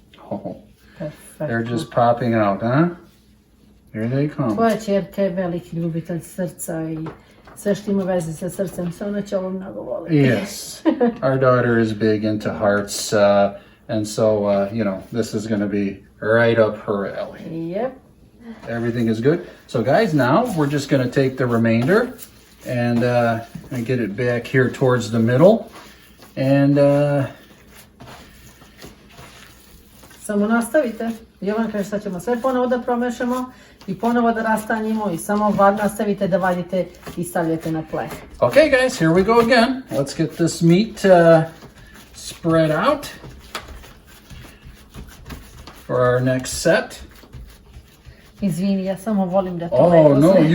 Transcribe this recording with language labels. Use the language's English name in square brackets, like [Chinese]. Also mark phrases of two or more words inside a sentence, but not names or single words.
[English] Oh, [Serbian] Perfektno. [English] they're just popping out, huh? Here they come. [Serbian] Tvoja ćerka je veliki ljubitelj srca i sve što ima veze sa srcem, se ona će ovo mnogo voliti. [English] Yes, our daughter is big into hearts, and so, you know, this is going to be right up her alley. Yep. Everything is good. So guys, now we're just going to take the remainder and get it back here towards the middle. And [Serbian] Samo nastavite. Jovan kaže sad ćemo sve ponovo da promešamo i ponovo da rastanjimo i samo nastavite da vadite i stavljate na pleh. [English] okay, guys, here we go again. Let's get this meat spread out for our next set. [Serbian] Izvini, ja samo volim da to [English] Oh [Serbian] lepo [English] no, [Serbian] sve.